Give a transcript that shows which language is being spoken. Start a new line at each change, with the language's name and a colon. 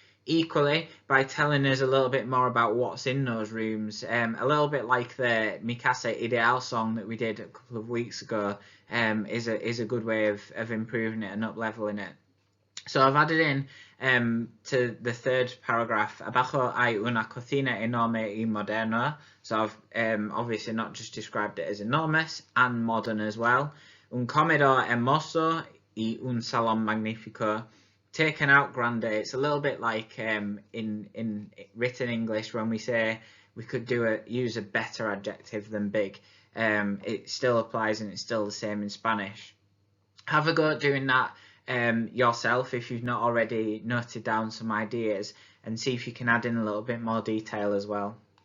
English: Equally, by telling us a little bit more about what's in those rooms, a little bit like the Mi Casa Ideal song that we did a couple of weeks ago, is a good way of improving it and up-leveling it. So I've added in to the third paragraph,
Spanish: abajo hay una cocina enorme y moderna.
English: So I've obviously not just described it as enormous and modern as well.
Spanish: Un comedor hermoso y un salón magnífico.
English: Taken out grande. It's a little bit like in written English when we say we could use a better adjective than big. It still applies and it's still the same in Spanish. Have a go at doing that yourself if you've not already noted down some ideas, and see if you can add in a little bit more detail as well.